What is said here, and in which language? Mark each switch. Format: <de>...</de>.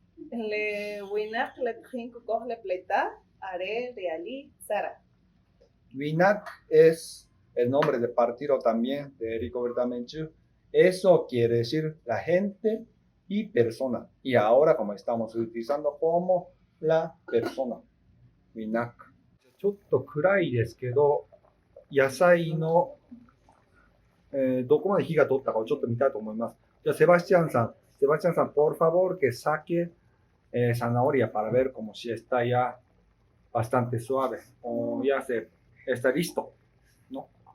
<quc>Le winak le trinco coge le pleta, are reali Sara.</quc> <es>Winat es el nombre de partido también de Erico Bertamenchu. Eso quiere decir la gente y persona. Y ahora, como estamos utilizando como la persona. Winak.</es> <ja>ちょっと暗いですけど、野菜の、どこまで火が通ったかをちょっと見たいと思います。</ja> <es>じゃあ、セバスチャンさん、por favor, que saque zanahoria para ver como si está ya bastante suave o ya está listo, ¿no?</es>